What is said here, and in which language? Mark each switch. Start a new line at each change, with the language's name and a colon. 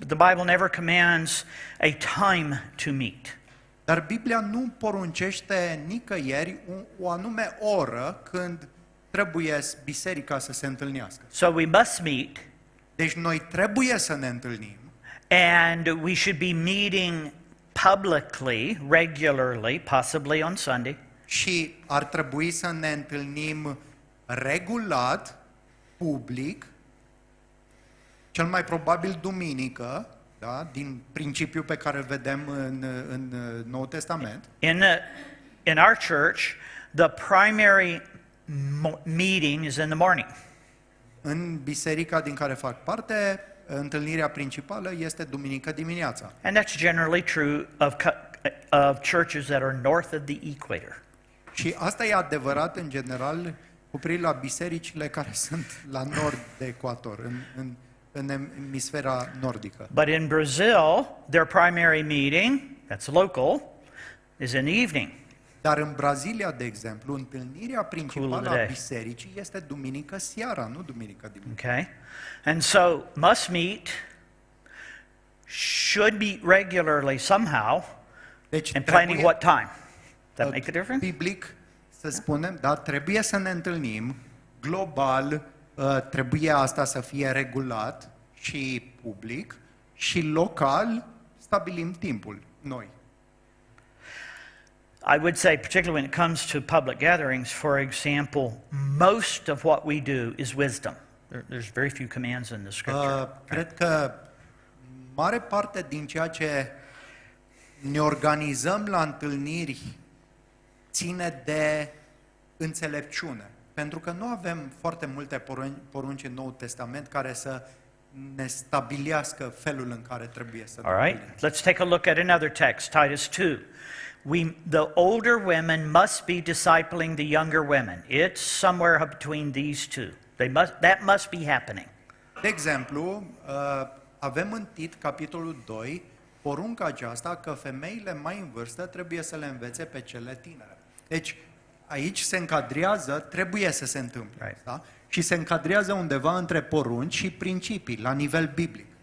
English: The Bible never commands a time to meet.
Romanian: Dar Biblia nu poruncește nicăieri o anume oră când trebuie biserica să se întâlnească.
English: So we must meet,
Romanian: Deci noi trebuie să ne întâlnim
English: and we should be meeting publicly, regularly, possibly on Sunday.
Romanian: și ar trebui să ne întâlnim regulat, public, cel mai probabil duminică, da? Din principiul pe care îl vedem în Noul Testament.
English: In our church, the primary meeting is in the morning.
Romanian: În biserica din care fac parte, întâlnirea principală este duminică dimineața.
English: And that's generally true of churches that are north of the equator.
Romanian: Și asta e adevărat în general cu privire la bisericile care sunt la nord de ecuator, în emisfera nordică.
English: But in Brazil, their primary meeting, that's local, is in the evening.
Romanian: Dar în Brazilia, de exemplu, întâlnirea principală
English: Cool
Romanian: a
English: day.
Romanian: bisericii este duminică seara, nu duminică dimineața.
English: Okay? And so, must meet, should meet regularly somehow,
Romanian: Deci
English: and planning what time. That make a difference?
Romanian: biblic, să spunem, da, trebuie să ne întâlnim global, trebuie asta să fie regulat și public și local stabilim timpul noi.
English: I would say, particularly when it comes to public gatherings, for example, most of what we do is wisdom. There's very few commands in the scripture.
Romanian: Cred că mare parte din ceea ce ne organizăm la întâlniri ține de înțelepciune. Pentru că nu avem foarte multe porunci în Noul Testament care să ne stabilească felul în care trebuie să ne
English: All right,
Romanian: întâlnim.
English: let's take a look at another text, Titus 2. The older women must be discipling the younger women. It's somewhere between these two. That must be happening.
Romanian: De exemplu, avem în Tit, capitolul 2, porunca aceasta că femeile mai în vârstă trebuie să le învețe pe cele tinere. Deci, aici se încadrează, trebuie să se întâmple,
English: Right.
Romanian: da? Și se încadrează undeva între porunci și principii, la nivel biblic.